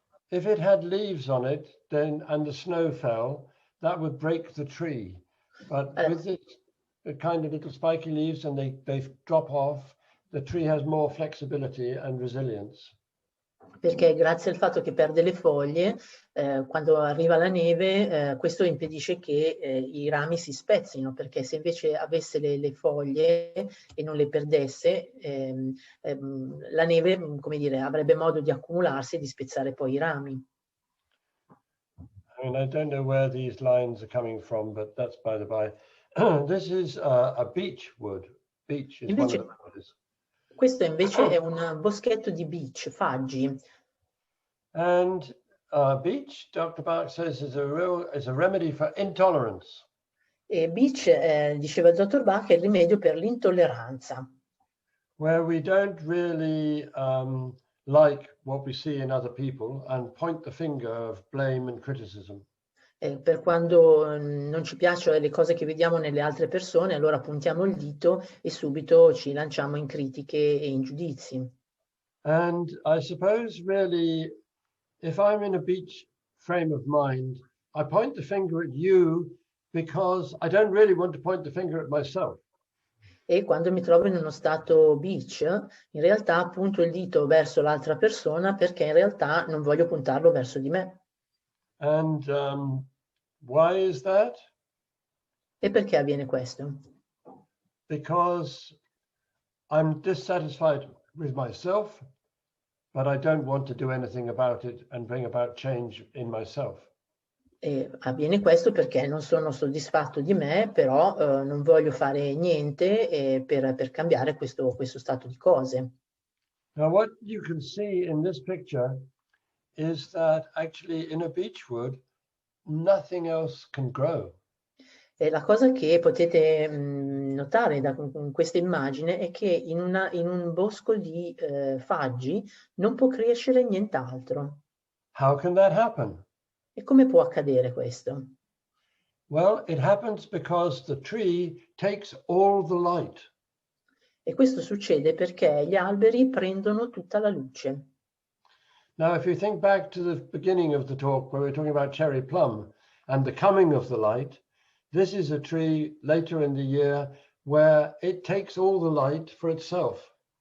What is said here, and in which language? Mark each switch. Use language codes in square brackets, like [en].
[en] If it had leaves on it, then and the snow fell, that would break the tree. But with the kind of little spiky leaves and they drop off, the tree has more flexibility and resilience. [it] Perché grazie al fatto che perde le foglie, quando arriva la neve, questo impedisce che i rami si spezzino, perché se invece avesse le foglie e non le perdesse, la neve, come dire, avrebbe modo di accumularsi e di spezzare poi i rami. [en] I mean, I don't know where these lines are coming from, but that's by the by. This is a beech wood. Beech is one of the woods. [it] Questo invece è un boschetto di beech, faggi. [en] And beech, Dr. Bach says, is a remedy for intolerance. [it] E beech, diceva il dottor Bach, è il rimedio per l'intolleranza. [en] Where we don't really like what we see in other people and point the finger of blame and criticism. [it] Per quando non ci piacciono le cose che vediamo nelle altre persone, allora puntiamo il dito e subito ci lanciamo in critiche e in giudizi. [en] And I suppose really, if I'm in a beech frame of mind, I point the finger at you because I don't really want to point the finger at myself. [it] E quando mi trovo in uno stato beech, in realtà punto il dito verso l'altra persona perché in realtà non voglio puntarlo verso di me. [en] And why is that? [it] E perché avviene questo? [en] Because I'm dissatisfied with myself, but I don't want to do anything about it and bring about change in myself. [it] E avviene questo perché non sono soddisfatto di me, però non voglio fare niente per cambiare questo stato di cose. [en] Now, what you can see in this picture is that actually in a beechwood, nothing else can grow. [it] E la cosa che potete notare da questa immagine è che in un bosco di faggi non può crescere nient'altro. [en] How can that happen? [it] E come può accadere questo? [en] Well, it happens because the tree takes all the light. [it] E questo succede perché gli alberi prendono tutta la luce. [en] Now, if you think back to the beginning of the talk where we were talking about Cherry Plum and the coming of the light, this is a tree later in the year where it takes all the light for itself.